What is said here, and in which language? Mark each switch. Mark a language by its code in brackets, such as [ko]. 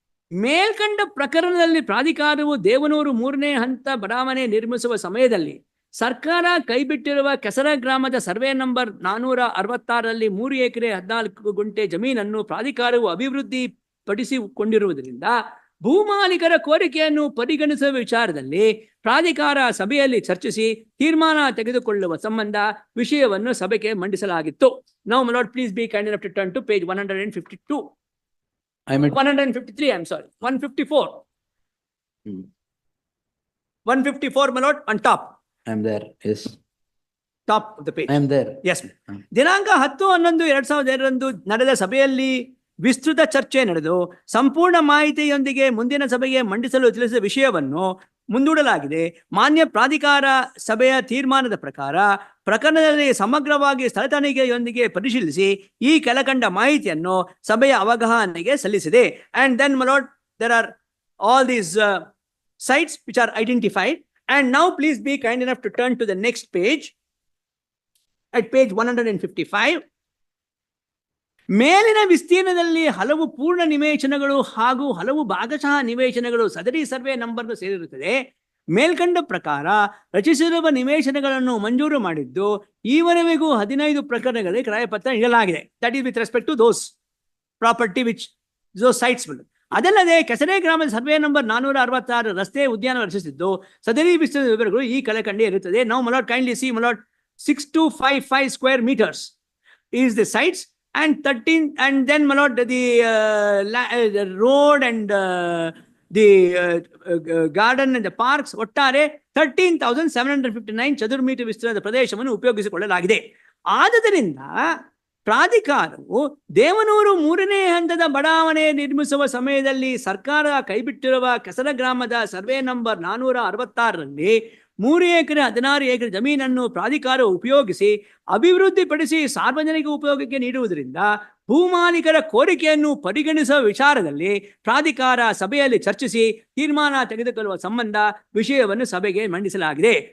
[kn] ಮೇಲ್ಕಂಡ ಪ್ರಕರಣದಲ್ಲಿ ಪ್ರಾಧಿಕಾರವು ದೇವನೂರು 3ನೇ ಹಂತ ಬಡಾವಣೆ ನಿರ್ಮಿಸುವ ಸಮಯದಲ್ಲಿ ಸರ್ಕಾರ ಕೈಬಿಟ್ಟಿರುವ ಕೆಸರ ಗ್ರಾಮದ ಸರ್ವೆ ನಂಬರ್ 466ರಲ್ಲಿ 3 ಎಕರೆ 14 ಗುಂಟೆ ಜಮೀನನ್ನು ಪ್ರಾಧಿಕಾರವು ಅಭಿವೃದ್ಧಿ ಪಡಿಸಿಕೊಂಡಿರುವುದರಿಂದ ಭೂಮಾಲೀಕರ ಕೋರಿಕೆಯನ್ನು ಪರಿಗಣಿಸುವ ವಿಚಾರದಲ್ಲಿ ಪ್ರಾಧಿಕಾರ ಸಭೆಯಲ್ಲಿ ಚರ್ಚಿಸಿ ತೀರ್ಮಾನ ತೆಗೆದುಕೊಳ್ಳುವ ಸಂಬಂಧ ವಿಷಯವನ್ನು ಸಭೆಗೆ ಮಂಡಿಸಲಾಗಿತ್ತು. [en] Now my lord, please be kind enough to turn to page 152. 153, I'm sorry. 154. 154, my lord, on top. I'm there. Yes. Top of the page. I'm there. Yes. [kn] ದಿನಾಂಕ 10/11/2002 ನಡೆದ ಸಭೆಯಲ್ಲಿ ವಿಸ್ತೃತ ಚರ್ಚೆ ನಡೆದು ಸಂಪೂರ್ಣ ಮಾಹಿತಿಯೊಂದಿಗೆ ಮುಂದಿನ ಸಭೆಗೆ ಮಂಡಿಸಲು ತಿಳಿಸಿದ ವಿಷಯವನ್ನು ಮುಂದೂಡಲಾಗಿದೆ. ಮಾನ್ಯ ಪ್ರಾಧಿಕಾರ ಸಭೆಯ ತೀರ್ಮಾನದ ಪ್ರಕಾರ ಪ್ರಕರಣದಲ್ಲಿ ಸಮಗ್ರವಾಗಿ ಸ್ಥಳ ತನಿಖೆಯೊಂದಿಗೆ ಪರಿಶೀಲಿಸಿ ಈ ಕೆಳಕಂಡ ಮಾಹಿತಿಯನ್ನು ಸಭೆಯ ಅವಗಾಹನೆಗೆ ಸಲ್ಲಿಸಿದೆ. [en] And then my lord, there are all these sites which are identified. And now please be kind enough to turn to the next page. At page 155. [kn] ಮೇಲಿನ ವಿಸ್ತೀರ್ಣದಲ್ಲಿ ಹಲವು ಪೂರ್ಣ ನಿವೇಶನಗಳು ಹಾಗೂ ಹಲವು ಭಾಗಶಃ ನಿವೇಶನಗಳು ಸದರಿ ಸರ್ವೆ ನಂಬರ್ಗೆ ಸೇರಿರುತ್ತದೆ. ಮೇಲ್ಕಂಡ ಪ್ರಕಾರ ರಚಿಸಿರುವ ನಿವೇಶನಗಳನ್ನು ಮಂಜೂರು ಮಾಡಿದ್ದು ಈವರೆಗೂ 15 ಪ್ರಕರಣಗಳಲ್ಲಿ ಕ್ರಯಪತ್ರ ನೀಡಲಾಗಿದೆ. [en] That is with respect to those property which those sites. [kn] ಅದಲ್ಲದೆ ಕೆಸರೆ ಗ್ರಾಮದ ಸರ್ವೆ ನಂಬರ್ 466 ರಸ್ತೆ ಉದ್ಯಾನ ರಚಿಸಿದ್ದು ಸದರಿ ವಿಸ್ತೀರ್ಣದ ವಿವರಗಳು ಈ ಕೆಳಕಂಡೆ ಇರುತ್ತದೆ. [en] Now my lord, kindly see my lord, 6255 square meters is the sites. And 13, and then my lord, the road and the garden and the parks, [kn] ಒಟ್ಟಾರೆ 13,759 ಚದುರ್ ಮೀಟರ್ ವಿಸ್ತೀರ್ಣದ ಪ್ರದೇಶವನ್ನು ಉಪಯೋಗಿಸಿಕೊಳ್ಳಲಾಗಿದೆ. ಆದ್ದರಿಂದ ಪ್ರಾಧಿಕಾರವು ದೇವನೂರು 3ನೇ ಹಂತದ ಬಡಾವಣೆ ನಿರ್ಮಿಸುವ ಸಮಯದಲ್ಲಿ ಸರ್ಕಾರ ಕೈಬಿಟ್ಟಿರುವ ಕೆಸರ ಗ್ರಾಮದ ಸರ್ವೆ ನಂಬರ್ 466ರಲ್ಲಿ 3 ಎಕರೆ 16 ಎಕರೆ ಜಮೀನನ್ನು ಪ್ರಾಧಿಕಾರ ಉಪಯೋಗಿಸಿ ಅಭಿವೃದ್ಧಿಪಡಿಸಿ ಸಾರ್ವಜನಿಕ ಉಪಯೋಗಕ್ಕೆ ನೀಡುವುದರಿಂದ ಭೂಮಾಲೀಕರ ಕೋರಿಕೆಯನ್ನು ಪರಿಗಣಿಸುವ ವಿಚಾರದಲ್ಲಿ ಪ್ರಾಧಿಕಾರ ಸಭೆಯಲ್ಲಿ ಚರ್ಚಿಸಿ ತೀರ್ಮಾನ ತೆಗೆದುಕೊಳ್ಳುವ ಸಂಬಂಧ ವಿಷಯವನ್ನು ಸಭೆಗೆ ಮಂಡಿಸಲಾಗಿದೆ.